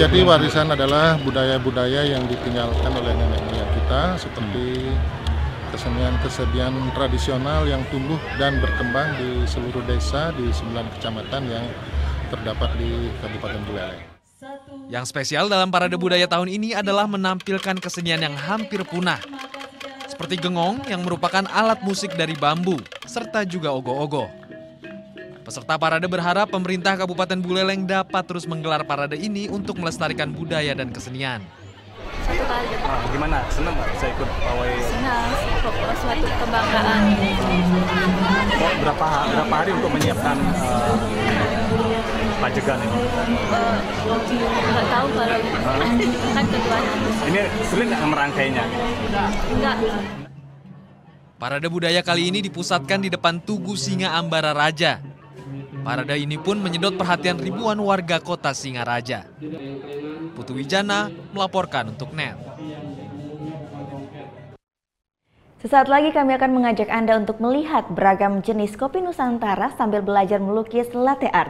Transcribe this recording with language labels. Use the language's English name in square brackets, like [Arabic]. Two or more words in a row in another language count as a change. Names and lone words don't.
[Indonesian] Jadi warisan adalah budaya-budaya yang ditinggalkan oleh nenek moyang kita, seperti kesenian-kesenian tradisional yang tumbuh dan berkembang di seluruh desa di 9 kecamatan yang terdapat di Kabupaten Buleleng. Yang spesial dalam Parade Budaya tahun ini adalah menampilkan kesenian yang hampir punah. Seperti gengong yang merupakan alat musik dari bambu, serta juga ogo-ogo. Peserta parade berharap pemerintah Kabupaten Buleleng dapat terus menggelar parade ini untuk melestarikan budaya dan kesenian. Gimana? Senang nggak bisa ikut pawai? Senang, suatu kebanggaan. Berapa hari untuk menyiapkan pajegan ini? Nggak tahu kalau kan keduanya. Ini sulit nggak merangkainya? Enggak. Parade budaya kali ini dipusatkan di depan Tugu Singa Ambara Raja. Parade ini pun menyedot perhatian ribuan warga kota Singaraja. Putu Wijana melaporkan untuk NET. Sesaat lagi kami akan mengajak Anda untuk melihat beragam jenis kopi Nusantara sambil belajar melukis latte art.